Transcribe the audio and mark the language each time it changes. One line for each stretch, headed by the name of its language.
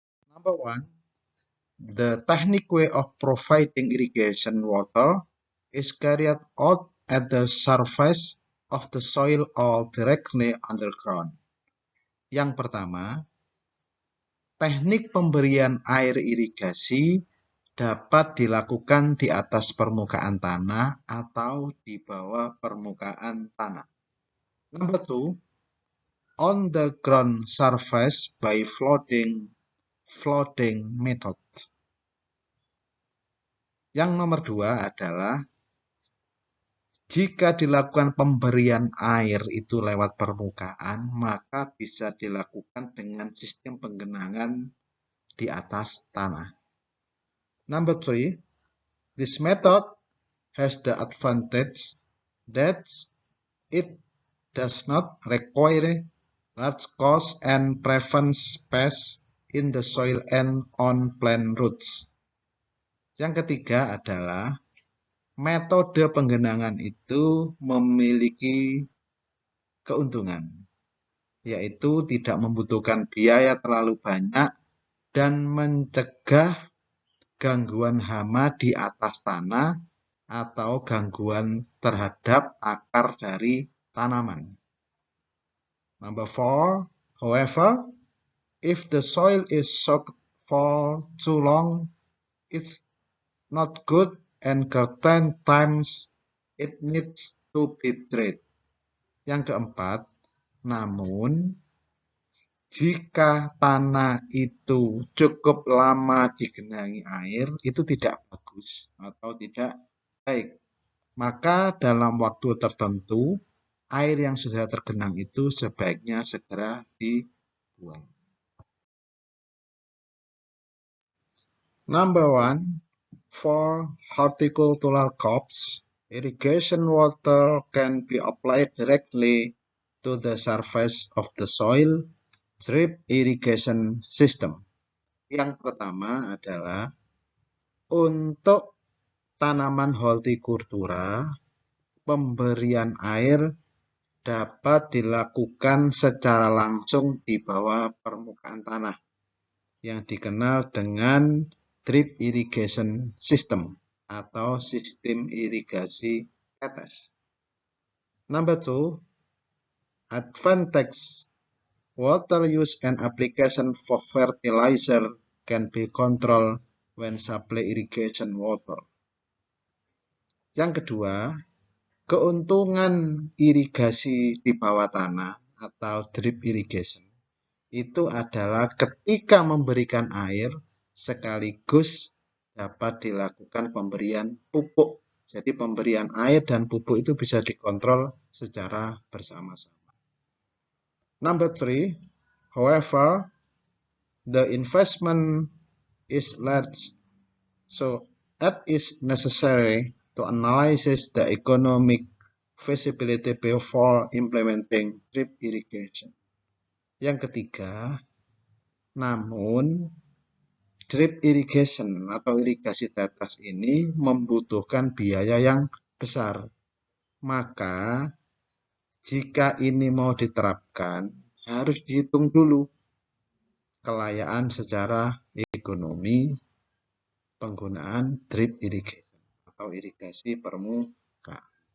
English: Number 1, the technique way of providing irrigation water is carried out at the surface of the soil or directly underground.
Indonesian: Yang pertama, teknik pemberian air irigasi dapat dilakukan di atas permukaan tanah atau di bawah permukaan tanah.
English: Number 2, on the ground surface by flooding method.
Indonesian: Yang nomor 2 adalah jika dilakukan pemberian air itu lewat permukaan, maka bisa dilakukan dengan sistem penggenangan di atas tanah.
English: Number 3, this method has the advantage that it does not require large cost and prevents pests in the soil and on plant roots.
Indonesian: Yang ketiga adalah metode penggenangan itu memiliki keuntungan, yaitu tidak membutuhkan biaya terlalu banyak dan mencegah gangguan hama di atas tanah atau gangguan terhadap akar dari tanaman.
English: Number 4, however, if the soil is soaked for too long, it's not good and certain times it needs to be dried.
Indonesian: Yang keempat, namun jika tanah itu cukup lama digenangi air, itu tidak bagus atau tidak baik. Maka dalam waktu tertentu, air yang sudah tergenang itu sebaiknya segera dibuang.
English: Number 1, for horticultural crops, irrigation water can be applied directly to the surface of the soil, drip irrigation system.
Indonesian: Yang pertama adalah untuk tanaman hortikultura, pemberian air dapat dilakukan secara langsung di bawah permukaan tanah yang dikenal dengan drip irrigation system atau sistem irigasi tetes.
English: Number 2, advantage water use and application for fertilizer can be controlled when supply irrigation water.
Indonesian: Yang kedua, keuntungan irigasi di bawah tanah atau drip irrigation itu adalah ketika memberikan air sekaligus dapat dilakukan pemberian pupuk. Jadi pemberian air dan pupuk itu bisa dikontrol secara bersama-sama.
English: Number 3, however, the investment is large, so it is necessary to analyze the economic feasibility before implementing drip irrigation.
Indonesian: Yang ketiga, namun drip irrigation atau irigasi tetes ini membutuhkan biaya yang besar. Maka jika ini mau diterapkan, harus dihitung dulu kelayaan secara ekonomi penggunaan drip irrigation atau irigasi permukaan.